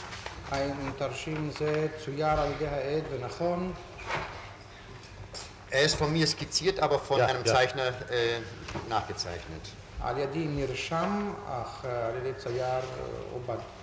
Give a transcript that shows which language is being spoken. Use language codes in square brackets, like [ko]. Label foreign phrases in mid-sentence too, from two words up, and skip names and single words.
[de] Er ist von mir skizziert, aber von einem Zeichner nachgezeichnet. [he] על ידי נרשם, אך על ידי צייר עובד.